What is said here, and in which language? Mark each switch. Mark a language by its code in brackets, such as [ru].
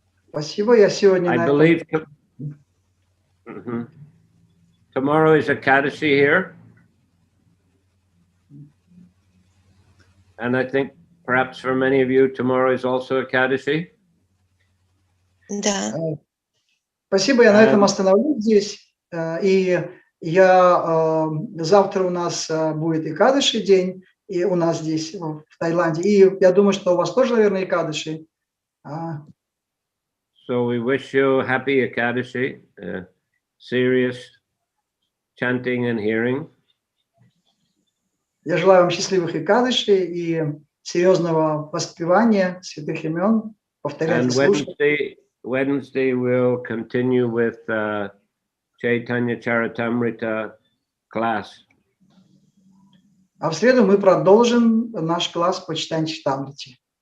[ru] Спасибо, я сегодня [en] I [ru] на [en] believe [ru] этом... [en] tomorrow is Ekadashi here. And I think perhaps for many of you, tomorrow is also Ekadashi. [ru] Да. Спасибо, я на этом остановлюсь здесь. И завтра у нас будет Экадаши день, и у нас здесь, в Таиланде. И я думаю, что у вас тоже, наверное, Экадаши. [en] So we wish you happy Ekadashi, serious chanting and hearing. [ru] Я желаю вам счастливых Экадаши и серьезного воспевания святых имен, повторять и [en] And [ru] слушать. [en] Wednesday we'll continue with Chaitanya Charitamrita class. [ru] А в среду мы продолжим наш класс по читанию Чаритамрити.